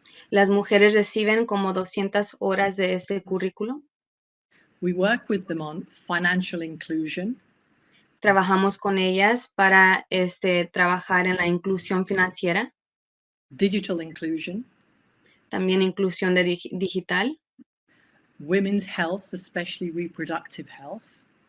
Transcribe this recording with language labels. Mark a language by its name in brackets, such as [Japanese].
[Spanish] Las mujeres reciben como 200 horas de este currículo. [English] We work with them on financial inclusion. [Spanish] Trabajamos con ellas para trabajar en la inclusión financiera. [English] Digital inclusion. [Spanish] También inclusión digital. [English] Women's health, especially reproductive health.